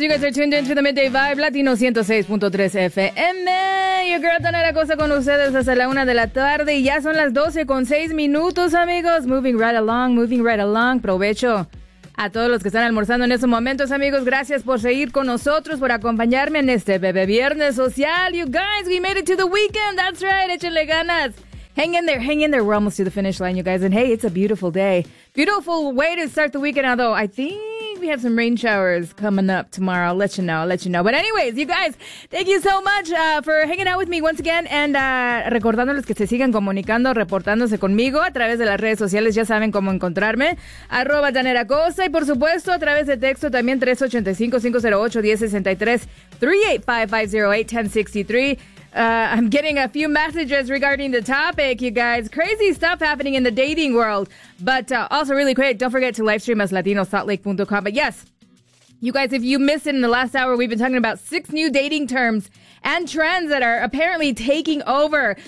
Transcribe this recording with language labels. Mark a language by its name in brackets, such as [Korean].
[English] You guys are tuned in to the Midday Vibe, Latino 106.3 FM. [Spanish] Yo creo tener la cosa con ustedes hasta la una de la tarde y ya son las 12:06, amigos. [English] Moving right along. [Spanish] Provecho a todos los que están almorzando en estos momentos, amigos. Gracias por seguir con nosotros, por acompañarme en este bebé viernes social. [English] You guys, we made it to the weekend. That's right, [Spanish] échenle ganas. [English] Hang in there. We're almost to the finish line, you guys. And hey, it's a beautiful day. Beautiful way to start the weekend, although I think we have some rain showers coming up tomorrow. I'll let you know. But anyways, you guys, thank you so much for hanging out with me once again. And [Spanish] recordándoles que se sigan comunicando, reportándose conmigo a través de las redes sociales. Ya saben cómo encontrarme. @ Daniela Costa. Y por supuesto, a través de texto también 385-508-1063. 385-508-1063. [English] I'm getting a few messages regarding the topic, you guys. Crazy stuff happening in the dating world. But also really quick, don't forget to live stream us, latinosaltlake.com. But yes, you guys, if you missed it in the last hour, we've been talking about 6 new dating terms and trends that are apparently taking over.